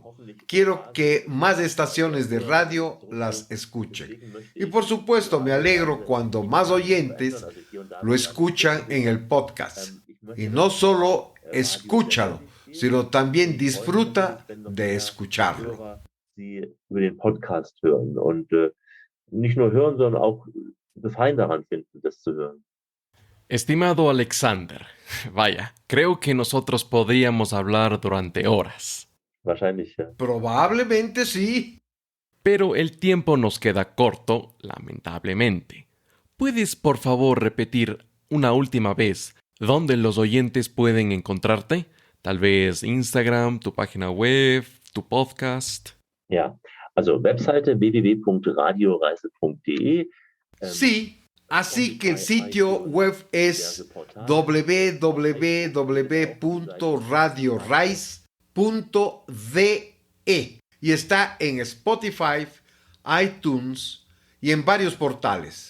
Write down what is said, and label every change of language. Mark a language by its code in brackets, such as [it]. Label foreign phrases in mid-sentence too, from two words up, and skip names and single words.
[es] Quiero que más estaciones de radio las escuchen. Y por supuesto me alegro cuando más oyentes lo escuchan en el podcast. Y no solo escúchalo, sino también disfruta de escucharlo. [de] Sie über den Podcast hören und nicht nur hören, sondern auch Gefallen daran finden, das zu hören. [es] Estimado Alexander, vaya, creo que nosotros podríamos hablar durante horas. [de] Wahrscheinlich, ja. [es] Probablemente sí. Pero el tiempo nos queda corto, lamentablemente. ¿Puedes, por favor, repetir una última vez dónde los oyentes pueden encontrarte? Tal vez Instagram, tu página web, tu podcast. [de] Ja, also Webseite www.radioreise.de. [es] Sí, así que el sitio web es www.radiorise.de y está en Spotify, iTunes y en varios portales.